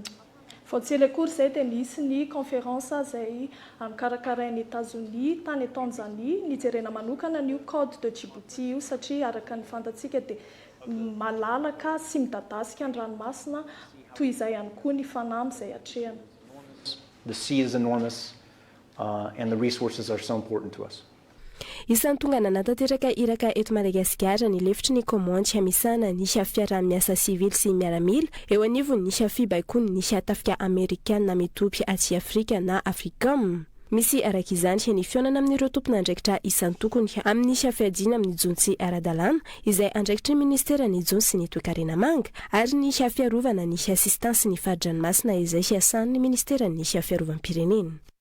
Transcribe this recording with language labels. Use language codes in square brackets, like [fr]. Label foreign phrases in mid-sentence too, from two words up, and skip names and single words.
[mg] Vao tsy ela akory izay dia misy ny conférence izay mikarakarain'ny Etazonia tany Tanzania nijerena manokana ny code de Djibouti io satria araka ny fantatsika dia malalaka sy midadasika ny ranomasina toy izay ihany koa ny fanahy izay hatrehana. [en] The sea is enormous, and the resources are so important to us. [mg] Isan'ny tonga nanatanteraka iraka eto Madagasikara ny lefitry ny komandy hamisana nisy fiarah-miasa sivily sy miaramila eo anivony nisy fibaikony nisy atafika Amerikana mitopy aty Afrika na AFRICOM. Misy araka izany ny fionana amin'ireo tompon'andraikitra isan'ny tokony amin'ny fiadiana amin'ny jony sy ara-dalàna izay andraikitry ny ministera ny jony sy ny toe-karena manga ary ny fiarovana ny assistance ny faridranomasina izay hiasan'ny ministera ny fiarovam-pirenena.